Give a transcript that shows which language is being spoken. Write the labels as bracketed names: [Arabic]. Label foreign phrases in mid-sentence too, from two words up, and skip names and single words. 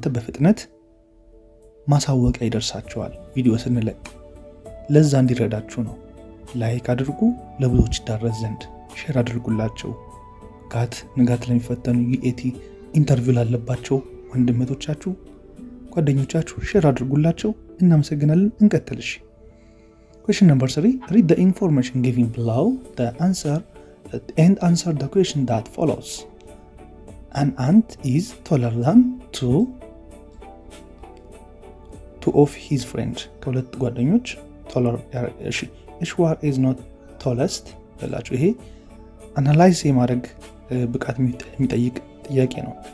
[Amharic] በፍጥነት ማሳወቂያ ይደርሳችኋል ቪዲዮ ስንለቅ ለዛ እንዲረዳችሁ ነው ላይክ አድርጉ ለብዙዎች ይዳረስ ዘንድ ሼር አድርጉላቸው ንጋት ለሚፈተኑ ዩኤቲ ኢንተርቪው ላለባቸው ወንድሞቻችሁ ጓደኞቻችሁ ሼር አድርጉላቸው እናመሰግናለን እንቀጥልሽ [English] question number 3 read the information given below and answer the question that follows an ant is taller than two of his friends [Amharic] ከሁለት ጓደኞች [English] taller which one is not tallest [Amharic] በላችሁ ይሄ አናላይዝ የማድረግ ብቃት የሚጠይቅ ጥያቄ ነው